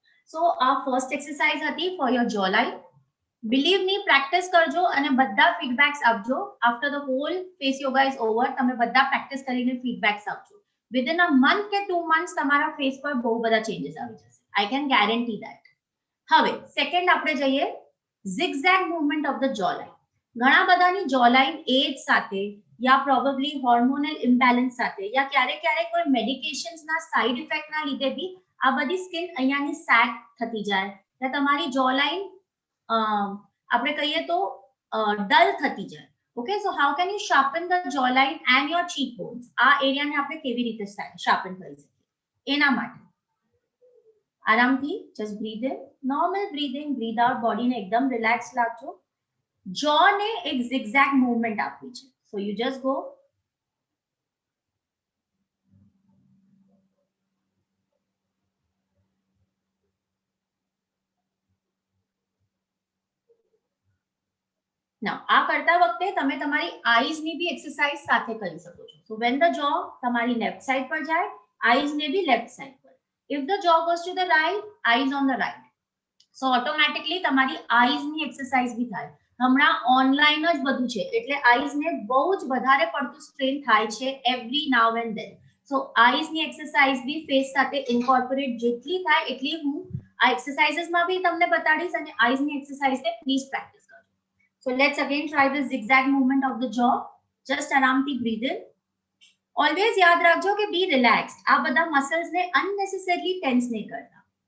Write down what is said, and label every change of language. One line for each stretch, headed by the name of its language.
English: So આ first exercise હતી for your jawline. Believe me, practice
Gujarati: કરજો અને બધા
English: Feedbacks આપજો. After the whole face yoga is over
Gujarati: તમે બધા પ્રેક્ટિસ કરીને ફીડબેક્સ આપજો.
English: within a month
Gujarati: કે 2 મંથ્સ તમારા ફેસ પર બહુ બધા ચેન્જીસ આવી જશે.
English: I can guarantee that. હવે second
Gujarati: આપણે જઈએ
English: zigzag movement of the jawline.
Gujarati: ઘણા બધાની jawline એજ સાથે યા પ્રોબેબલી હોર્મોનલ ઇમ્બેલેન્સ સાથે યા ક્યારેક કોઈ મેડિકેશન્સ ના સાઇડ ઇફેક્ટ ના લીધે બી આ બધી સ્કિન અહીંયાની સેગ થતી જાય યા તમારી jawline આપણે કહીએ તો ડલ થતી જાય.
English: Okay, so how can you sharpen the jawline and your cheek bones?
Gujarati: આ એરિયાને આપણે કેવી રીતે શાર્પન કરી શકીએ? એના માટે આરામથી
English: Just breathe in, normal breathing, breathe out.
Gujarati: બોડીને એકદમ રિલેક્સ રાખજો. જો ને એક zigzag મૂવમેન્ટ આપવી છે.
English: So you just go.
Gujarati: નાઉ આ કરતા વખતે તમે તમારી આઈઝ ની બી એક્સરસાઇઝ સાથે કરી શકો છો.
English: so when the જો
Gujarati: તમારી લેફ્ટ સાઈડ પર જાય, આઈઝ ને બી લેફ્ટ સાઈડ પર.
English: If the jaw goes to the right, eyes on the right. So automatically
Gujarati: તમારી eyes ની એક્સરસાઇઝ બી થાય. હમણાં ઓનલાઈન જ બધું છે એટલે આઈઝ ને બહુ જ વધારે પડતું સ્ટ્રેન થાય છે
English: Every now and then.
Gujarati: So eyes ની એક્સરસાઇઝ બી ફેસ સાથે ઇન્કોર્પોરેટ જેટલી થાય એટલી હું આ એક્સરસાઇઝીસ માં બી તમને બતાડીશ અને આઈઝ ની એક્સરસાઇઝ ને પ્લીઝ પ્રેક્ટિસ કરજો.
English: So let's again try the zigzag movement of the jaw. Just आरामથી breathe in. Always याद रखજો કે be relaxed.
Gujarati: આ બધા muscles ને unnecessarily tense નહીં કરતા.